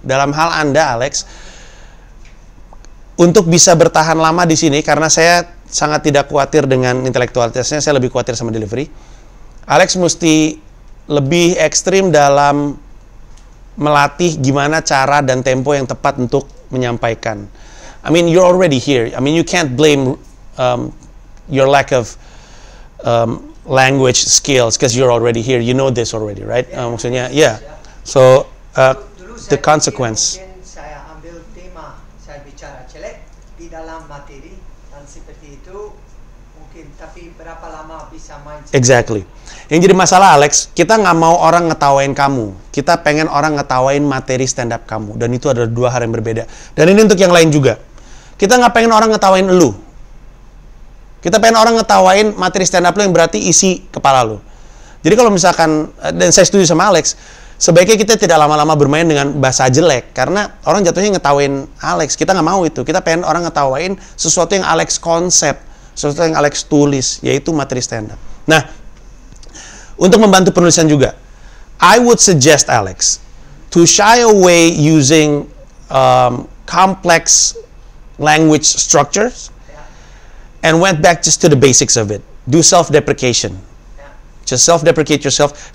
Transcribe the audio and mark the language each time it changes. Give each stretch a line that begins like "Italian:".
Indonesian: Dalam hal Anda, Alex, untuk bisa bertahan lama di sini, karena saya sangat tidak khawatir dengan intelektualitasnya, saya lebih khawatir sama delivery. Alex mesti lebih ekstrim dalam melatih gimana cara dan tempo yang tepat untuk menyampaikan.
English: I mean, you're already here. I mean, you can't blame your lack of language skills because you're already here. You know this already, right?
Indonesian: Maksudnya,
English: yeah. So the consequence.
Indonesian: Mungkin saya ambil tema, saya bicara jelek di dalam materi dan seperti itu mungkin, tapi berapa lama bisa main?
English: Exactly.
Indonesian: Yang jadi masalah, Alex, kita nggak mau orang ngetawain kamu. Kita pengen orang ngetawain materi stand up kamu. Dan itu adalah dua hal yang berbeda. Dan ini untuk yang lain juga. Kita nggak pengen orang ngetawain elu. Kita pengen orang ngetawain materi stand up lu yang berarti isi kepala lu. Jadi kalau misalkan, dan saya setuju sama Alex, sebaiknya kita tidak lama-lama bermain dengan bahasa jelek, karena orang jatuhnya ngetawain Alex. Kita nggak mau itu. Kita pengen orang ngetawain sesuatu yang Alex konsep, sesuatu yang Alex tulis, yaitu materi stand up. Nah, untuk membantu penulisan juga,
English: I would suggest Alex to shy away using complex language structures and went back just to the basics of it. Do self-deprecation. Just self-deprecate yourself.